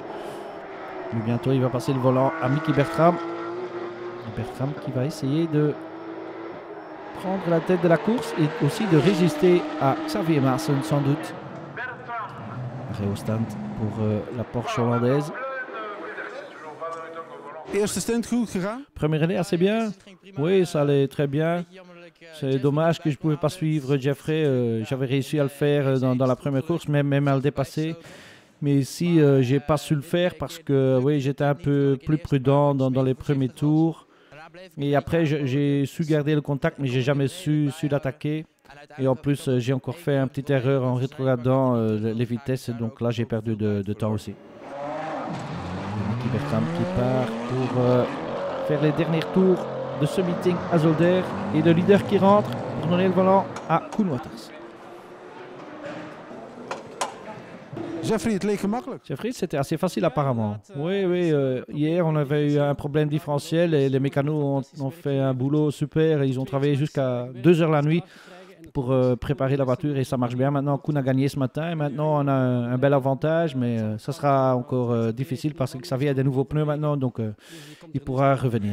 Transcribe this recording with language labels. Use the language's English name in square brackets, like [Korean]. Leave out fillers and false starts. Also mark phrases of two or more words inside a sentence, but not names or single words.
[French] Mais bientôt, il va passer le volant à Mickey Bertram. Bertram qui va essayer de prendre la tête de la course et aussi de résister à Xavier Maassen, sans doute. Arrêt au stand pour la Porsche hollandaise. [Dutch] Eerste stint goed gegaan? [French] Premier relais assez bien. Oui, ça allait très bien. C'est dommage que je ne pouvais pas suivre Jeffrey. J'avais réussi à le faire dans la première course, même à le dépasser. Mais ici, je n'ai pas su le faire parce que oui, j'étais un peu plus prudent dans les premiers tours. Et après, j'ai su garder le contact, mais je n'ai jamais su l'attaquer. Et en plus, j'ai encore fait une petite erreur en rétrogradant les vitesses. Donc là, j'ai perdu de temps aussi. Mickey Bertram qui part pour faire les derniers tours de ce meeting à Zolder. Et le leader qui rentre pour donner le volant à Koen Wauters. [Dutch] Jeffrey, het leek gemakkelijk. [French] Jeffrey, c'était assez facile apparemment. Oui, hier on avait eu un problème différentiel et les mécanos ont fait un boulot super. Ils ont travaillé jusqu'à 2 heures la nuit pour préparer la voiture et ça marche bien. Maintenant, Koen a gagné ce matin et maintenant on a un bel avantage, mais ça sera encore difficile parce que Xavier a des nouveaux pneus maintenant, donc il pourra revenir.